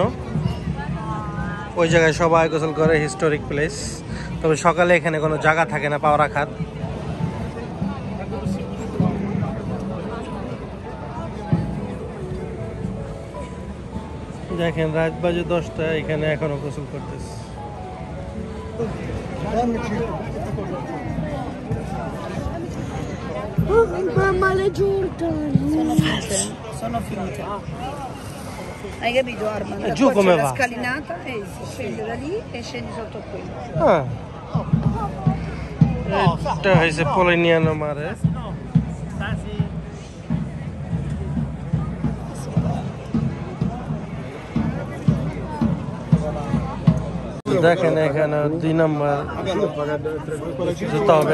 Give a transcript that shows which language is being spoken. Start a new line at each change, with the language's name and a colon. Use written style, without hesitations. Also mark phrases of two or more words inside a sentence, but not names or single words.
Bangla: ওই জায়গায় সবাই গোসল করে,
English: historic place.
Bangla: তবে সকালে এখানে কোনো জায়গা থাকে না পাও রাখার। দেখেন রাত বাজে 10টা, এখানে এখনো গোসল করতেছে।
Italian: Mamma le Jordan. Sono finite. Hai capito, Armand? E giù Poi come c'è va? la scalinata e si scende da lì e scendi sotto qui.
Bangla: এটা হয়েছে পলিনিয়ানো মারে। দেখেন এখানে 2 নম্বর যেতে হবে।